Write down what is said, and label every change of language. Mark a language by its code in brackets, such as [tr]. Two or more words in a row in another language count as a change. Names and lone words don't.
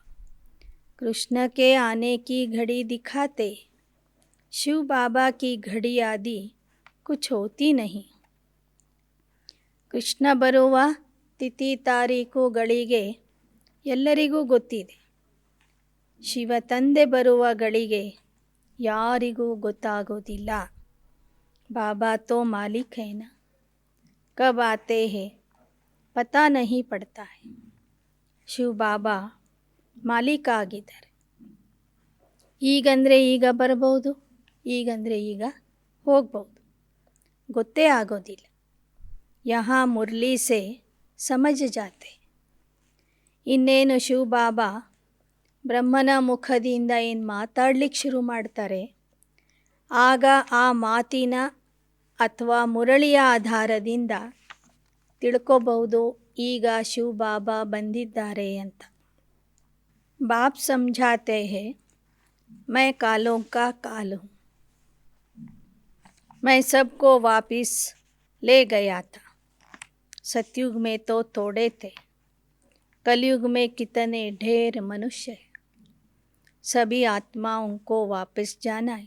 [hi] कृष्ण के आने की घड़ी दिखाते, शिव बाबा की घड़ी आदि कुछ होती नहीं. [kn] ಕೃಷ್ಣ ಬರುವ ತಿಥಿ ತಾರೀಕು ಗಳಿಗೆ ಎಲ್ಲರಿಗೂ ಗೊತ್ತಿದೆ. ಶಿವ ತಂದೆ ಬರುವ ಗಳಿಗೆ ಯಾರಿಗೂ ಗೊತ್ತಾಗೋದಿಲ್ಲ. [hi] बाबा तो मालिक है ना, कब आते हैं पता नहीं पड़ता है. [kn] ಶಿವ ಬಾಬಾ ಮಾಲೀಕ ಆಗಿದ್ದಾರೆ. ಈಗಂದರೆ ಈಗ ಬರ್ಬೋದು, ಈಗಂದರೆ ಈಗ ಹೋಗ್ಬೋದು, ಗೊತ್ತೇ ಆಗೋದಿಲ್ಲ. [hi] यहाँ मुरली से समझ जाते. [kn] ಇನ್ನೇನು ಶಿವ ಬಾಬಾ ಬ್ರಹ್ಮನ ಮುಖದಿಂದ ಏನು ಮಾತಾಡ್ಲಿಕ್ಕೆ ಶುರು ಮಾಡ್ತಾರೆ ಆಗ ಆ ಮಾತಿನ ಅಥವಾ ಮುರಳಿಯ ಆಧಾರದಿಂದ ತಿಳ್ಕೋಬಹುದು ಈಗ ಶಿವ ಬಾಬಾ ಬಂದಿದ್ದಾರೆ ಅಂತ. [hi] ಬಾಪ್ ಸಮझाते हैं मैं कालों का काल हूँ, मैं सबको वापिस ले गया था. सतयुग में तो थोड़े थे, कलयुग में कितने ढेर मनुष्य हैं. सभी आत्माओं को वापस जाना है.